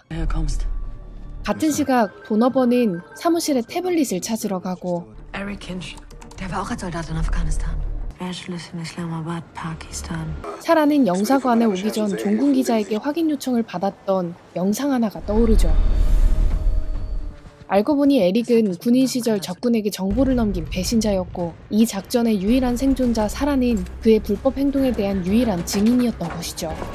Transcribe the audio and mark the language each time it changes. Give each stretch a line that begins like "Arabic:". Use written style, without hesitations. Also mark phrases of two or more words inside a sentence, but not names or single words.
German: Woher kommst?
Korean: 같은 시각 도너번은 사무실에 태블릿을 찾으러 가고
German: Eric Kinch. Der war auch als Soldat in Afghanistan. Anschluss in Islamabad, Pakistan.
Korean: 사라는 영사관에 오기 전 종군 기자에게 확인 요청을 받았던 영상 하나가 떠오르죠. 알고 보니 에릭은 군인 시절 적군에게 정보를 넘긴 배신자였고 이 작전의 유일한 생존자 사라는 그의 불법 행동에 대한 유일한 증인이었던 것이죠.